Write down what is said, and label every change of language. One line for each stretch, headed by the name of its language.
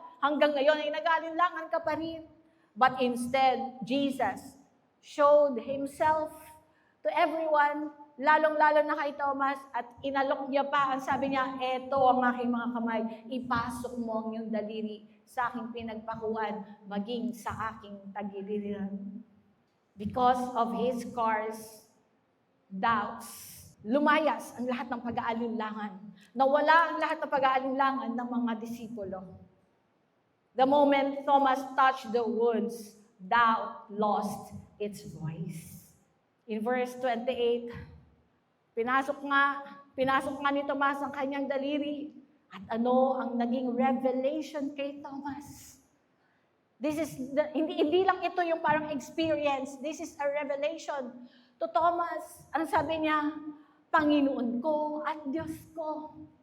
Filipino: Hanggang ngayon ay nag-alinlangan ka pa rin.
English: But instead, Jesus showed Himself to everyone,
Filipino: lalong-lalo na kay Thomas, at inalok niya pa, ang sabi niya, eto ang aking mga kamay, ipasok mo ang iyong daliri sa aking pinagpakuan, maging sa aking tagiliran.
English: Because of His scars, doubts,
Filipino: lumayas ang lahat ng pag-aalinlangan. Nawala ang lahat ng pag-aalinlangan ng mga disipulo.
English: The moment Thomas touched the wounds, doubt lost its voice. In verse 28,
Filipino: pinasok nga ni Tomas ang kanyang daliri. At ano ang naging revelation kay Thomas? Hindi lang ito yung parang experience.
English: This is a revelation to Thomas.
Filipino: Ang sabi niya, Panginoon ko at Diyos ko.